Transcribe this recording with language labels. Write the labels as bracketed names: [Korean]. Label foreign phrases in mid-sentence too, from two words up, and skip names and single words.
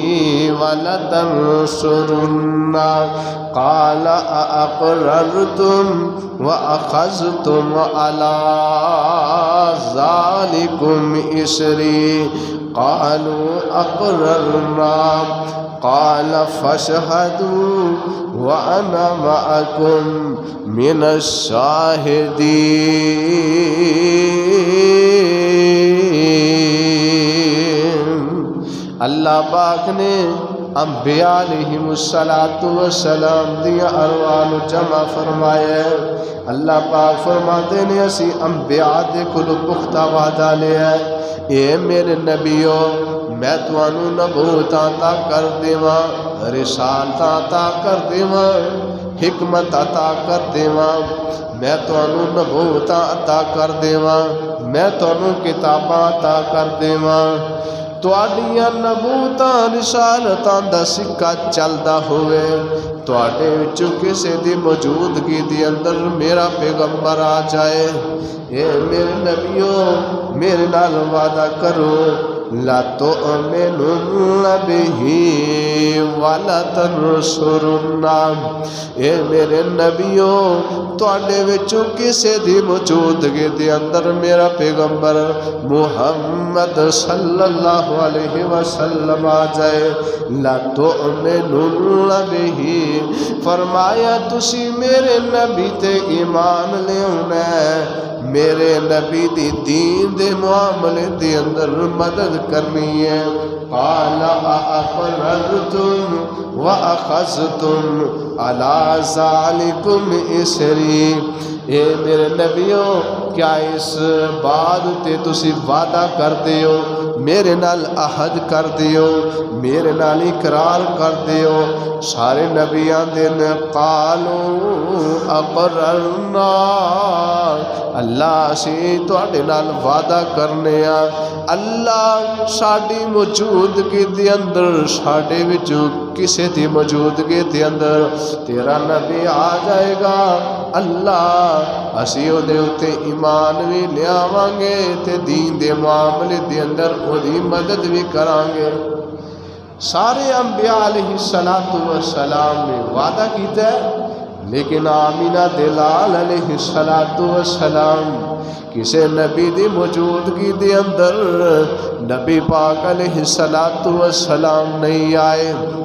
[Arabic] وَلَتَنصُرُنَّهُ قَالَ أَأَقْرَرْتُمْ وَأَخَذْتُمْ عَلَىٰ ذَٰلِكُمْ إِصْرِي قَالُوا أَقْرَرْنَا قَالَ فَاشْهَدُوا وَأَنَا مَعَكُمْ مِنَ الشَّاهِدِينَ. [Punjabi] اللہ پاک نے انبیاء علیہ السلام دیا ارواح جمع فرمایا ہے. اللہ پاک فرماتے نے اسی انبیاء دے کولوں پختہ وعدہ لیا ہے. اے میرے نبیو میں تانوں نبوت عطا کر دیواں، رسالت عطا کر دیواں، حکمت عطا کر دیواں، میں تانوں نبوت عطا کر دیواں، میں تانوں کتاباں عطا کر دیواں. تواڈیاں نبوتاں رسالتاں دا سکہ چلدا ہوئے، تواڈے وچوں کسے دی موجودگی دی اندر میرا پیغمبر آ جائے. اے میرے نبیو میرے نال وعدہ کرو [Arabic] لا تؤمنن بہ ولا تنصرن. [Punjabi] اے میرے نبیو تواڈے وچوں کسے دی موجودگی دے اندر میرا پیغمبر محمد صلی اللہ علیہ وسلم آ جائے. [Arabic] لا تؤمنن بہ [Punjabi] فرمایا تسی میرے نبی تے ایمان لے آنا ہے، میرے نبی دی دین دے معاملے دے اندر مدد کرنی ہے۔ [Arabic] قال اقررتم واخذتم علی ذالکم اسری، [Punjabi] اے میرے نبیوں کیا اس بات تے تسی وعدہ کرتے ہو، میرے نال عہد کرتے ہو، میرے نال اقرار کرتے ہو؟ سارے نبیان دن [Arabic] قالو اقررنا، [Punjabi] اللہ اسی تواڈے نال وعدہ کرنے آ، اللہ ساڈی موجودگی دے اندر ساڈے وچوں کسے دی موجودگی دے اندر تیرا نبی آ جائے گا، اللہ اسی او دے اتے ایمان بھی لیاواں گے تے دین دے معاملے دے اندر او دی مدد بھی کران گے۔ سارے انبیاء علیہ السلام نے وعدہ کیتا ہے، لیکن آمینہ دلال علیہ السلام کسے نبی دی موجودگی دے اندر نبی پاک علیہ السلام نہیں آئے۔